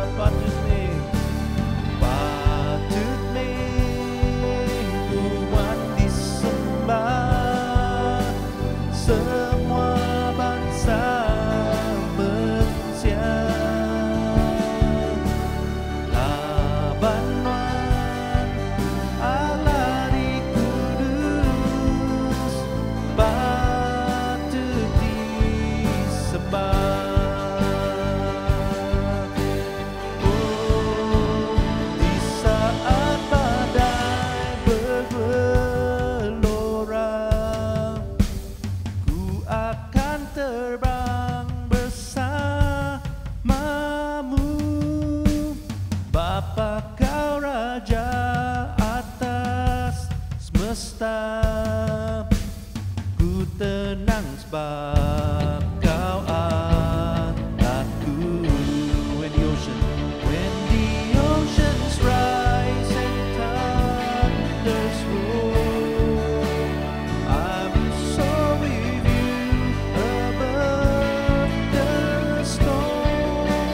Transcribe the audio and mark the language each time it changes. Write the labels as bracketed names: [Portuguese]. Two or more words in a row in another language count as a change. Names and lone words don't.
[Indonesian] Patut Tuhan disembah, semua bangsa manusia. Laban Tuhan Allah di kudus, patut disembah. Di saat badai bergelora, ku akan terbang bersamamu. Bapa kau Raja atas semesta, ku tenang sebab kau Allahku. [English] When the oceans rise and thunders roar, I will soar with you above the storm.